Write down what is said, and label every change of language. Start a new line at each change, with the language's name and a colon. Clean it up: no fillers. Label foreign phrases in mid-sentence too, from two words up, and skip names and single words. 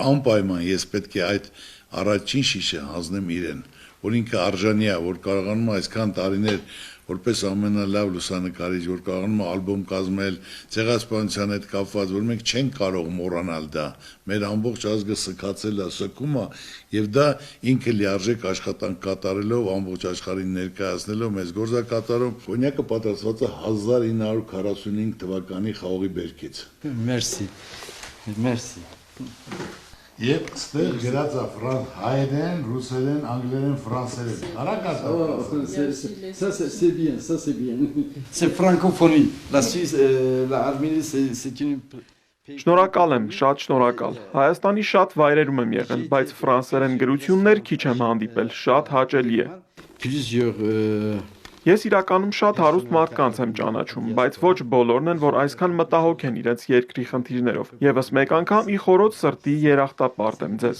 Armenian: անպայման ես պետք է այդ առաջին շիշը հանձնեմ իրեն, որ ինքը արժանի է, որ կարողանում է այսքան տարիներ որպես ամենալավ լուսանկարիչ, որ կարողանում է ալբոմ կազմել ցեղասպանության հետ կապված, որ մենք չենք կարող մոռանալ դա։ Մեր ամբողջ ազգը սքացել է, սքում է, եւ դա ինքը լիարժեք աշխատանք կատարելով, ամբողջ աշխարհին ներկայացնելով մեզ գործակատարում։ Կոնյակը պատրաստված է 1945 թվականի խաղողի բերքից։
French: Merci. Merci։
Armenian: Եվ ստեղ գրած է հայերեն, ռուսերեն, անգլերեն, ֆրանսերեն։
French: Ça c'est bien, ça c'est bien. C'est francophonie. La Suisse, l'Arménie c'est une
Armenian: Շնորհակալ եմ, շատ շնորհակալ։ Հայաստանի շատ վայրերում եմ եղել, բայց ֆրանսերեն գրություններ քիչ եմ հանդիպել, շատ հաճելի է։
French: plusieurs
Armenian: Ես իրականում շատ հարուստ մարդկանց եմ ճանաչում, բայց ոչ բոլորն են, որ այսքան մտահոգ են իրենց երկրի խնդիրներով։ Եվս մեկ անգամ ի խորոց սրտի երախտապարտ եմ ձեզ։